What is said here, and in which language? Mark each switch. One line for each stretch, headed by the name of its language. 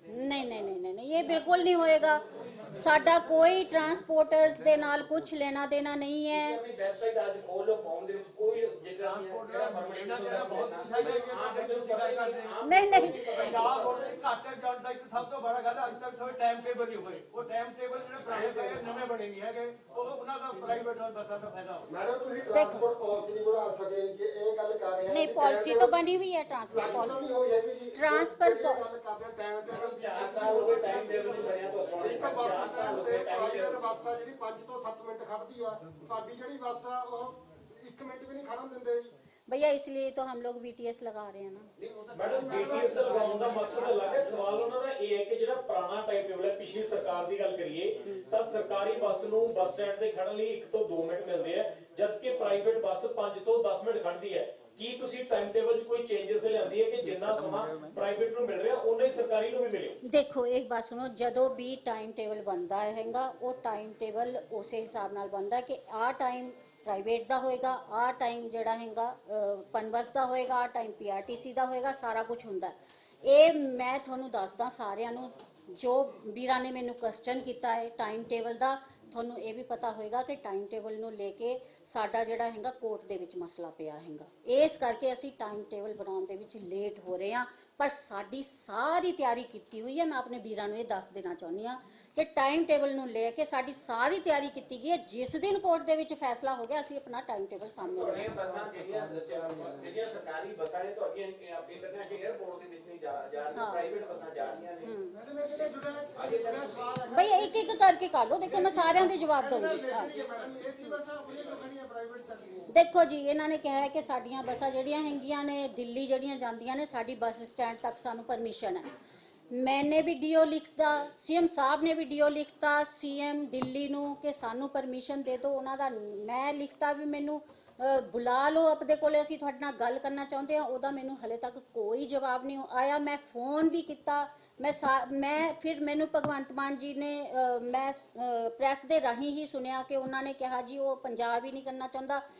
Hindi: नहीं नहीं नहीं नहीं, ये बिल्कुल नहीं होएगा।
Punjabi: साडा कोई ट्रांसपोर्टर्स दे नाल कुछ लेना देना
Hindi: नहीं है।
Punjabi: ਵੈਬਸਾਈਟ ਅੱਜ ਖੋਲ ਲਓ, ਫਾਰਮ ਦੇ ਵਿੱਚ ਕੋਈ ਜ਼ਿਕਰ ਨਹੀਂ ਹੈ ਜਿਹੜਾ ਪਰਮਿਟ ਜਿਹੜਾ ਬਹੁਤ ਤੁਸੀਂ ਗੱਲ ਕਰਦੇ ਹੋ।
Hindi: नहीं नहीं,
Punjabi: ਪੰਜਾਬ ਰੋਡ ਦੇ ਘਾਟੇ ਜਾਣ ਦਾ ਇੱਕ ਸਭ ਤੋਂ ਬੜਾ ਗੱਲ ਅੱਜ ਤੱਕ ਕੋਈ ਟਾਈਮ ਟੇਬਲ ਨਹੀਂ ਹੋਏ। ਉਹ ਟਾਈਮ ਟੇਬਲ ਜਿਹੜੇ ਪੁਰਾਣੇ ਪਏ ਨਵੇਂ ਬਣੇ ਨਹੀਂ ਹੈਗੇ, ਉਹ ਉਹਨਾਂ ਦਾ ਪ੍ਰਾਈਵੇਟ ਬੱਸਾਂ ਦਾ ਫਾਇਦਾ ਹੋ। मैडम ਤੁਸੀਂ
Hindi: ट्रांसपोर्ट पॉलिसी नहीं बना सके कि
Punjabi: ਇਹ ਗੱਲ ਕਰ ਰਹੇ
Hindi: नहीं पॉलिसी तो बनी हुई है, ट्रांसपोर्ट पॉलिसी।
Punjabi: ਹੋਈ ਹੈ ਕਿ
English: transfer
Punjabi: ਗੱਲ ਕਰਦੇ ਟਾਈਮ ਟੇਬਲ 4 ਸਾਲ ਹੋ ਗਏ ਟਾਈਮ ਟੇਬਲ ਨਹੀਂ ਬਣਿਆ ਤੁਹਾਡਾ। ਇੱਕ ਬੱਸ ਸਟੈਂਡ ਤੇ ਪ੍ਰਾਈਵੇਟ ਬੱਸ ਆ ਜਿਹੜੀ 5 ਤੋਂ 7 ਮਿੰਟ ਖੜਦੀ ਆ, ਤੁਹਾਡੀ ਜਿਹੜੀ ਬੱਸ ਆ ਉਹ 1 ਮਿੰਟ ਵੀ ਨਹੀਂ ਖੜਨ ਦਿੰਦੇ ਜੀ।
Hindi: भैया इसलिए तो हम लोग VTS लगा रहे हैं ना।
Punjabi: ਮੈਡਮ BTS ਲਗਾਉਣ ਦਾ ਮਕਸਦ ਅਲੱਗ ਹੈ। ਸਵਾਲ ਉਹਨਾਂ ਦਾ ਇਹ ਹੈ ਕਿ ਜਿਹੜਾ ਪੁਰਾਣਾ ਟਾਈਮ ਟੇਬਲ ਹੈ, ਪਿਛਲੀ ਸਰਕਾਰ ਦੀ ਗੱਲ ਕਰੀਏ ਤਾਂ ਸਰਕਾਰੀ ਬੱਸ ਨੂੰ ਬੱਸ ਸਟੈਂਡ ਤੇ ਖੜਨ ਲਈ 1 ਤੋਂ 2 ਮਿੰਟ ਮਿਲਦੇ ਆ, ਜਦਕਿ ਪ੍ਰਾਈਵੇਟ ਬੱਸ 5 ਤੋਂ 10 ਮਿੰਟ ਖੜਦੀ ਹੈ। ਕੀ ਤੁਸੀਂ ਟਾਈਮ ਟੇਬਲ 'ਚ ਕੋਈ ਚੇਂਜਸ ਲਿਆਂਦੀ ਹੈ ਕਿ ਜਿੰਨਾ ਸਮਾਂ ਪ੍ਰਾਈਵੇਟ ਨੂੰ ਮਿਲ ਰਿਹਾ ਉਨਾ ਹੀ ਸਰਕਾਰੀ ਨੂੰ ਵੀ ਮਿਲੇ?
Hindi: देखो एक बात सुनो,
Punjabi: ਜਦੋਂ भी टाइम टेबल बनता हैगा वो टाइम टेबल उस हिसाब नाल बनता कि आ टाइम प्राइवेट ਦਾ ਹੋਏਗਾ, ਆ ਟਾਈਮ ਜਿਹੜਾ ਹੈਗਾ ਪਨਬਸ ਦਾ ਹੋਏਗਾ, ਆ ਟਾਈਮ ਪੀਆਰਟੀਸੀ ਦਾ ਹੋਏਗਾ, ਸਾਰਾ ਕੁਝ ਹੁੰਦਾ। ਇਹ ਮੈਂ ਤੁਹਾਨੂੰ ਦੱਸਦਾ ਸਾਰਿਆਂ ਨੂੰ, ਜੋ ਵੀਰਾਂ ਨੇ ਮੈਨੂੰ ਕੁਐਸਚਨ ਕੀਤਾ ਹੈ ਟਾਈਮ ਟੇਬਲ ਦਾ, ਤੁਹਾਨੂੰ ਇਹ ਵੀ ਪਤਾ ਹੋਏਗਾ ਕਿ ਟਾਈਮ ਟੇਬਲ ਨੂੰ ਲੈ ਕੇ ਸਾਡਾ ਜਿਹੜਾ ਹੈਗਾ ਕੋਰਟ ਦੇ ਵਿੱਚ ਮਸਲਾ ਪਿਆ ਹੈਗਾ। ਇਸ ਕਰਕੇ ਅਸੀਂ ਟਾਈਮ ਟੇਬਲ ਬਣਾਉਣ ਦੇ ਵਿੱਚ ਲੇਟ ਹੋ ਰਹੇ ਹਾਂ, ਪਰ ਸਾਡੀ ਸਾਰੀ ਤਿਆਰੀ ਕੀਤੀ ਹੋਈ ਹੈ। ਮੈਂ ਆਪਣੇ ਵੀਰਾਂ ਨੂੰ ਇਹ ਦੱਸ ਦੇਣਾ ਚਾਹੁੰਦੀ ਹਾਂ ਕਿ ਟਾਈਮ ਟੇਬਲ ਨੂੰ ਲੈ ਕੇ ਸਾਡੀ ਸਾਰੀ ਤਿਆਰੀ ਕੀਤੀ ਗਈ ਹੈ। ਜਿਸ ਦਿਨ ਕੋਰਟ ਦੇ ਵਿੱਚ ਫੈਸਲਾ ਹੋ ਗਿਆ ਅਸੀਂ ਆਪਣਾ ਟਾਈਮ ਟੇਬਲ ਸਾਹਮਣੇ ਤੁਹਾਡੀਆਂ ਰੱਖਾਂਗੇ। ਬੱਸਾਂ ਜਿਹੜੀਆਂ ਸਰਕਾਰੀ ਬੱਸਾਂ ਨੇ ਤੁਹਾਡੀਆਂ ਇੰਟਰਨੈਸ਼ਨਲ 에ਅਰਪੋਰਟ ਦੇ ਵਿੱਚ ਨਹੀਂ ਜਾ ਰਹੀਆਂ, ਪ੍ਰਾਈਵੇਟ ਬੱਸਾਂ ਜਾ ਰਹੀਆਂ ਨੇ। ਮੈਡਮ ਇਹ ਜਿਹੜੇ ਜੁੜਿਆ ਸਵਾਲ ਹੈ ਭਈ ਇੱਕ ਇੱਕ ਕਰਕੇ ਕਰ ਲਓ, ਦੇਖੋ ਮੈਂ ਸਾਰਿਆਂ ਦੇ ਜਵਾਬ ਦਊਂਗੀ। ਮੈਡਮ ਏਸੀ ਬੱਸਾਂ ਆਪਣੀਆਂ ਖੜੀਆਂ ਪ੍ਰਾਈਵੇਟ ਚੱਲਦੀਆਂ। ਦੇਖੋ ਜੀ, ਇਹਨਾਂ ਨੇ ਕਿਹਾ ਹੈ ਕਿ ਸਾਡੀਆਂ ਬੱਸਾਂ ਜਿਹੜੀਆਂ ਹੈਗੀਆਂ ਨੇ ਦਿੱਲੀ ਜਿਹੜੀਆਂ ਜਾਂਦੀਆਂ ਨੇ, ਸਾਡੀ ਬੱਸ ਸਟੈਂਡ ਤੱਕ ਸਾਨੂੰ ਪਰਮਿਸ਼ਨ ਹੈ।
Hindi: मैंने भी डीओ लिखता, सीएम साहब ने भी डीओ लिखता सीएम
Punjabi: ਦਿੱਲੀ ਨੂੰ ਕਿ ਸਾਨੂੰ ਪਰਮਿਸ਼ਨ ਦੇ ਦਿਓ ਉਹਨਾਂ ਦਾ। ਮੈਂ ਲਿਖਤਾ ਵੀ ਮੈਨੂੰ ਬੁਲਾ ਲਓ ਆਪਣੇ ਕੋਲੇ, ਅਸੀਂ ਤੁਹਾਡੇ ਨਾਲ ਗੱਲ ਕਰਨਾ ਚਾਹੁੰਦੇ ਹਾਂ। ਉਹਦਾ ਮੈਨੂੰ ਹਲੇ ਤੱਕ ਕੋਈ ਜਵਾਬ ਨਹੀਂ ਆਇਆ। ਮੈਂ ਫੋਨ ਵੀ ਕੀਤਾ, ਮੈਂ ਫਿਰ ਮੈਨੂੰ ਭਗਵੰਤ ਮਾਨ ਜੀ ਨੇ ਮੈਂ ਪ੍ਰੈਸ ਦੇ ਰਾਹੀਂ ਹੀ ਸੁਣਿਆ ਕਿ ਉਹਨਾਂ ਨੇ ਕਿਹਾ ਜੀ ਉਹ ਪੰਜਾਬ ਹੀ ਨਹੀਂ ਕਰਨਾ ਚਾਹੁੰਦਾ।